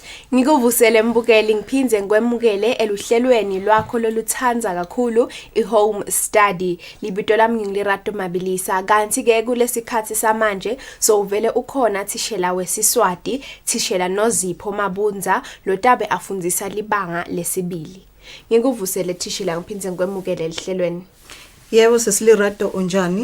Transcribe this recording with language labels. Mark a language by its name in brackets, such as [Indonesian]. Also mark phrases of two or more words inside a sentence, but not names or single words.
[Swati] Ngikuvusele mbukeli ngiphinze ngikwemukele eluhlelweni lwakho loluthanza kakhulu i- [English] home study. [Swati] Libito lami ngilirato Mabilisa. Kanti ke kulesikhathi samanje uvele ukhona thishela wesiswati, thishela Nozipho Mabunza, lotabe afundzisa libanga lesibili. Ngikuvusele thishela ngiphinze ngikwemukele elihlelweni. Yebo sesilirato unjani?